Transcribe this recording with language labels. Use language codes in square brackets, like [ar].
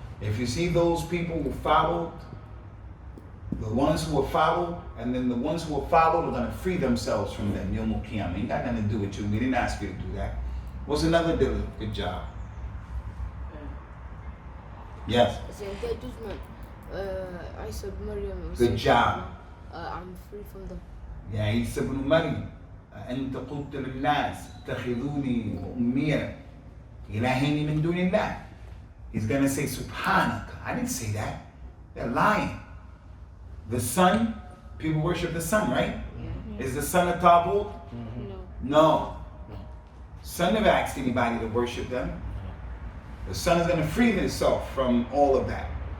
[en] If you see those people who followed, the ones who were followed, and then the ones who were followed are going to free themselves from them Yawm al-Qiyamah. Ain't got nothing to do with you. We didn't ask you to do that. What's another dalil? Good job. Uh, Yes. So in their judgment, Isa ibn Maryam was Good job. I'm free from them. [ar] يا عيسى ابن مريم أنت قلت للناس اتخذوني وأمي إلهين من دون الله. [en] He's gonna say Subhanaka. I didn't say that. They're lying. The sun, people worship the sun, right? Yeah. Is the sun a Tauheed? No. No. Sun never asked anybody to worship them. The sun is gonna free itself from all of that.